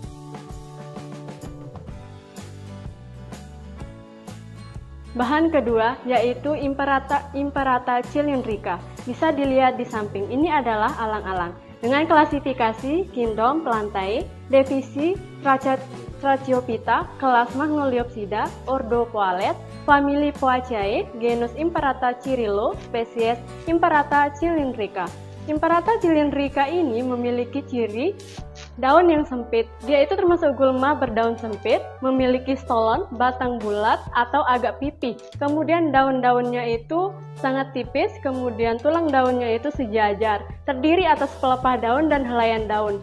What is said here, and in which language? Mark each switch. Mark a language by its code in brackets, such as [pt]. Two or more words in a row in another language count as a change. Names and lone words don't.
[id] Bahan kedua yaitu Imperata cylindrica. Bisa dilihat di samping, ini adalah alang-alang. Dengan klasifikasi Kingdom Plantae, divisi Tracheophyta, kelas Magnoliopsida, ordo Poalet, famili Poaceae, genus Imperata Cirillo, spesies Imperata cylindrica. Imperata cylindrica ini memiliki ciri daun yang sempit. Dia itu termasuk gulma berdaun sempit, memiliki stolon, batang bulat atau agak pipih. Kemudian daun-daunnya itu sangat tipis, kemudian tulang daunnya itu sejajar, terdiri atas pelepah daun dan helaian daun.